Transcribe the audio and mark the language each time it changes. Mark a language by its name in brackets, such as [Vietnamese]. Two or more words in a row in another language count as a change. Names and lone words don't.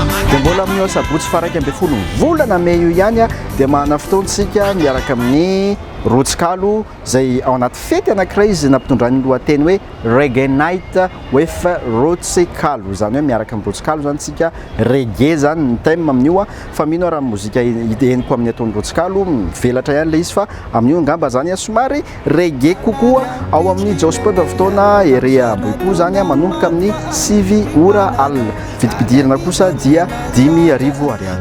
[Malagasy] dia mbola amin'io sabotsy faraiky amby folo volana may io ihany a dia mahana fotoantsika miaraka amin'ny rotsikalo zay ao anaty fety anankiray izy nampitondrany lohateny hoe [English] reggae night with [Malagasy] rotsikalo zany hoe miaraka amin'ny rotsikalo zany tsika reggae zany ny thème amin'io a fa mino raha mozika eniko amin'ny ataon'ny rotsikalo mivelatra ihany le izy fa amin'io angamba zany a somary reggae kokoa ao amin'ny jaospenda fotoana ery amboipo zany a manomboka amin'ny 9 ora alina vidipidirana kosa dia 10 arivo ariary